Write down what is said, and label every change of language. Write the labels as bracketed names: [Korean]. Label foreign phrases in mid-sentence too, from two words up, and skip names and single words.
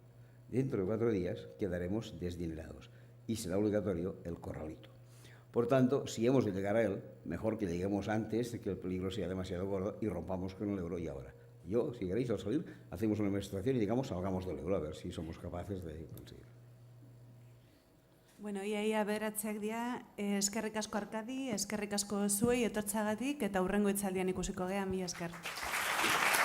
[Spanish] Dentro de 4 días quedaremos desdinerados y será obligatorio el corralito. Por tanto, si hemos de llegar a él, mejor que lleguemos antes de que el peligro sea demasiado gordo y rompamos con el euro y ahora. Yo, si queréis, al salir, hacemos una administración y digamos, salgamos del euro, a ver si somos capaces de conseguirlo. [Basque] Bueno, iaia aberatzeak dira, eskerrik asko Arkadi, eskerrik asko zuei etortzagatik eta hurrengo hitzaldian ikusiko gea, mila esker.